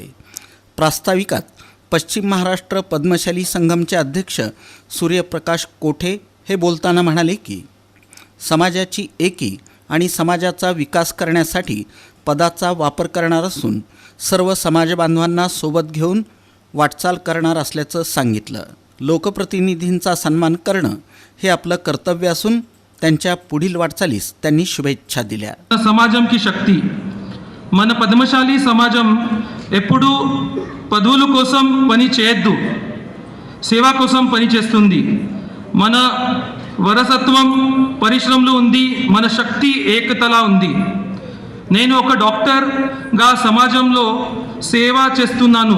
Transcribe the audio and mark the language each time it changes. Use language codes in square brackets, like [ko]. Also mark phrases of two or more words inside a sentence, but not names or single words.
[mr] प्रास्ताविकात पश्चिम महाराष्ट्र पद्मशाली संघमचे अध्यक्ष सूर्यप्रकाश कोठे हे बोलताना म्हणाले की समाजाची एकी आणि समाजाचा विकास करण्यासाठी पदाचा वापर करणार असून सर्व समाजबांधवांना सोबत घेऊन वाटचाल करणार असल्याचं सांगितलं। लोकप्रतिनिधींचा सन्मान करणं हे आपलं कर्तव्य असून त्यांच्या पुढील वाटचालीस त्यांनी शुभेच्छा दिल्या। [hi] समाजम की शक्ती [te] మన పద్మశాలి సమాజం ఎప్పుడు పదవుల కోసం పని చేయొద్దు, సేవ కోసం పని చేస్తుంది। మన వారసత్వం పరిశ్రమలో ఉంది, మన శక్తి ఏకతలా ఉంది। నేను ఒక డాక్టర్గా సమాజంలో సేవ చేస్తున్నాను।